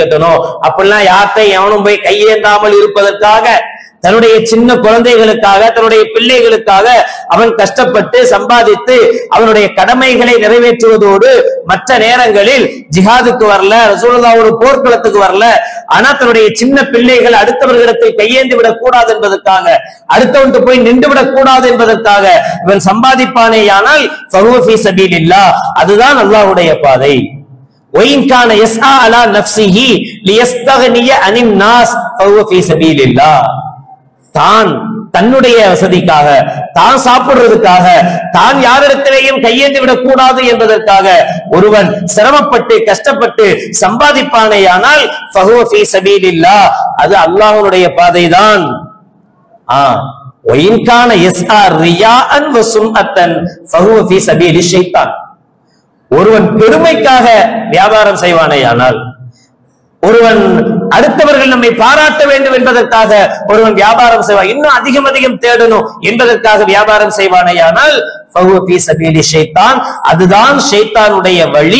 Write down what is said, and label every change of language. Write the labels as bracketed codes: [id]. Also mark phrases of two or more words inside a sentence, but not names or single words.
[ta] கட்டணும், அப்படிலாம் யார்கிட்ட எவனும் போய் கையேந்தாமல் இருப்பதற்காக, தன்னுடைய சின்ன குழந்தைகளுக்காக, தன்னுடைய பிள்ளைகளுக்காக அவன் கஷ்டப்பட்டு சம்பாதித்து அவனுடைய கடமைகளை நிறைவேற்றுவதோடு மற்ற நேரங்களில் ஜிஹாதுக்கு வரல, ரசூலுல்லாஹ்வோட போர்க்களத்துக்கு வரல, ஆனா தன்னுடைய சின்ன பிள்ளைகள் அடுத்தவர்களிடத்தில் கையேந்தி விடக் கூடாது என்பதற்காக, அடுத்தவன்ட்டு போய் நின்று விடக் கூடாது என்பதற்காக இவன் சம்பாதிப்பானேயானால் [ar] فهو في سبيل الله, [ta] அதுதான் அல்லாஹ்வுடைய பாதை. [ar] وَإِنْ كَانَ يَسْعَى عَلَى نَفْسِهِ لِيَسْتَغْنِيَ عَنِ النَّاسِ فَهُوَ فِي سَبِيلِ اللَّهِ, [ta] தான் தன்னுடைய வசதிக்காக, தான் சாப்பிடுறதுக்காக, தான் யாரிடத்திலேயும் கையேந்தி விடக் கூடாது என்பதற்காக ஒருவன் சிரமப்பட்டு கஷ்டப்பட்டு சம்பாதிப்பானேயானால் [ar] فهو في سبيل الله, [ta] அது அல்லாஹ்வுடைய பாதைதான். [ar] وَإِنْ كَانَ يَسْعَى رِيَاءً وَسُمْعَةً فَهُوَ فِي سَبِيلِ الشَّيْطَانِ, [ta] ஒருவன் பெருமைக்காக வியாபாரம் செய்வானேயானால், ஒருவன் அடுத்தவர்கள் நம்மை பாராட்ட வேண்டும் என்பதற்காக ஒருவன் வியாபாரம் செய்வான், இன்னும் அதிகம் தேடணும் என்பதற்காக வியாபாரம் செய்வானேயானால் [ar] فهو في سبيل الشيطان, [ta] அதுதான் ஷைத்தானுடைய வழி.